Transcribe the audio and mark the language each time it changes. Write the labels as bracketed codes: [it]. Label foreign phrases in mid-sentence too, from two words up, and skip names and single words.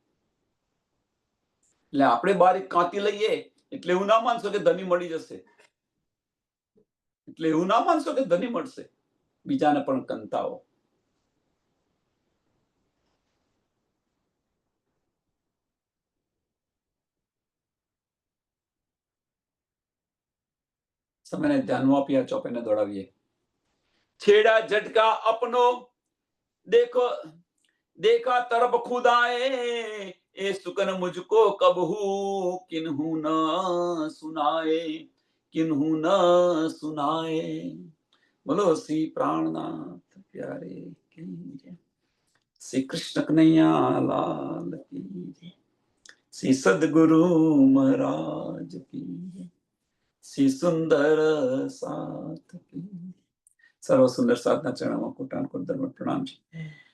[gu] એટલે આપણે બારી કાંતી લઈએ એટલે એવું ના માનશો કે ધની મળી જશે, એટલે એવું ના માનશો કે ધની મળશે. બીજાને પણ કંતાવો. સમયને ધ્યાનમાં આપી આ ચોપેને દોડાવીએ. [hi] छेड़ा झटका अपनो देखो देखा तरफ खुदाए ए सुकन मुझको कबहू किन्हू न सुनाए किन्हू न सुनाए. बोलो श्री प्राणनाथ प्यारे की जय. श्री कृष्ण कन्हैया लाल की जय. श्री सदगुरु महाराज की जय. श्री सुंदर साथ की. [gu] સર્વ સુંદર સાધના ચરણમાં કોટાન કોટ ધર્મ પ્રણામ છે.